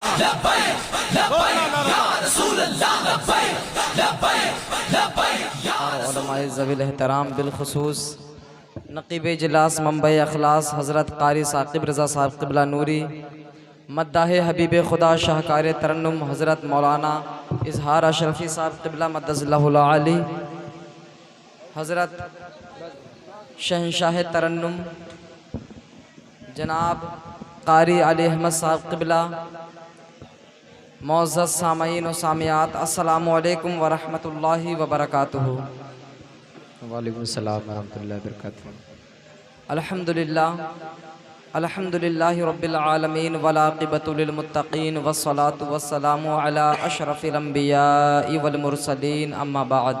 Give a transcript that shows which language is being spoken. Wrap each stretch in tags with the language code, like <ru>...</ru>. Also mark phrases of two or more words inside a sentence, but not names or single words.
<ur>ذوی الاحترام بالخصوص نقیب اجلاس ممبئی اخلاص حضرت قاری ثاقب رضا صاحب قبلہ نوری، مداح حبیب خدا شاہکار ترنم حضرت مولانا اظہار اشرفی صاحب قبلہ مدظلہ العالی, حضرت شہنشاہ ترنم جناب قاری علی احمد صاحب قبلہ، معزز سامعین و سامعات,</ur> <ar>السلام عليكم ورحمة الله وبركاته. وعليكم السلام ورحمة الله وبركاته. الحمد لله الحمد لله رب العالمين والعاقبة للمتقين والصلاة والسلام على أشرف الأنبياء والمرسلين، أما بعد.</ar>